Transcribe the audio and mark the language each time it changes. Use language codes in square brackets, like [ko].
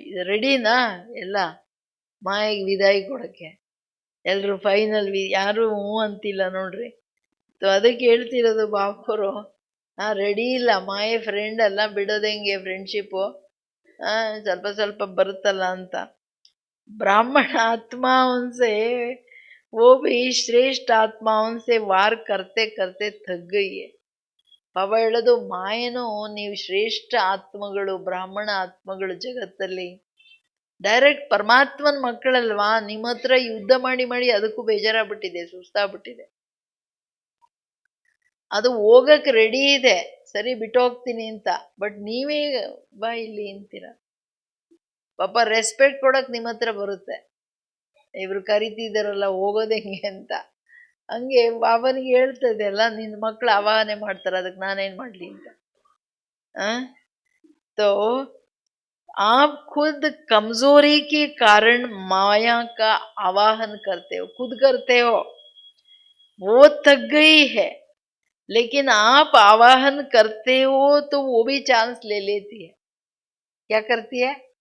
[kn] ರೆಡಿನಾ ಎಲ್ಲ ಮಾಯೆಗೆ ವಿದಾಯಿ ಕೊಡಕ್ಕೆ? ಎಲ್ರು ಫೈನಲ್ ಯಾರು ಹ್ಞೂ ಅಂತಿಲ್ಲ ನೋಡ್ರಿ. ಅದಕ್ಕೆ ಹೇಳ್ತಿರೋದು ಬಾಬುರು, ರೆಡಿ ಇಲ್ಲ, ಮಾಯೆ ಫ್ರೆಂಡ್ ಅಲ್ಲ, ಬಿಡೋದು ಹೆಂಗೆ ಫ್ರೆಂಡ್ಶಿಪ್ಪು, ಸ್ವಲ್ಪ ಸ್ವಲ್ಪ ಬರುತ್ತಲ್ಲ ಅಂತ. [hi] ब्राह्मण आत्मा उनसे, वो भी श्रेष्ठ आत्माओं से वार करते करते थक गई है. [kn] ಪಾಪ ಹೇಳೋದು, ಮಾಯೇನು ನೀವು ಶ್ರೇಷ್ಠ ಆತ್ಮಗಳು, ಬ್ರಾಹ್ಮಣ ಆತ್ಮಗಳು ಜಗತ್ತಲ್ಲಿ ಡೈರೆಕ್ಟ್ ಪರಮಾತ್ಮನ ಮಕ್ಕಳಲ್ವಾ, ನಿಮ್ಮ ಹತ್ರ ಯುದ್ಧ ಮಾಡಿ ಮಾಡಿ ಅದಕ್ಕೂ ಬೇಜಾರಾಗ್ಬಿಟ್ಟಿದೆ, ಸುಸ್ತಾಗ್ಬಿಟ್ಟಿದೆ. ಅದು ಹೋಗಕ್ ರೆಡಿ ಇದೆ, ಸರಿ ಬಿಟ್ಟೋಗ್ತೀನಿ ಅಂತ, ಬಟ್ ನೀವೇ ಬಾ ಇಲ್ಲಿ ಅಂತೀರ. ಪಾಪ ರೆಸ್ಪೆಕ್ಟ್ ಕೊಡಕ್ ನಿಮ್ಮ ಹತ್ರ ಬರುತ್ತೆ, ಇವ್ರು ಕರಿತಿದಾರಲ್ಲ ಹೋಗೋದು ಹೆಂಗೆ ಅಂತ. ಹಂಗೆ ಬಾಬನಿಗೆ ಹೇಳ್ತದೆ ಅಲ್ಲ, ನಿನ್ನ ಮಕ್ಳು ಆವಾಹನೆ ಮಾಡ್ತಾರೆ, ಅದಕ್ಕೆ ನಾನೇನ್ ಮಾಡ್ಲಿ ಅಂತ. [hi] तो आप खुद कमजोरी के कारण माया का आवाहन करते हो, खुद करते हो, वो थक गई है, लेकिन आप आवाहन करते हो तो वो भी चांस ले लेती है. क्या करती है?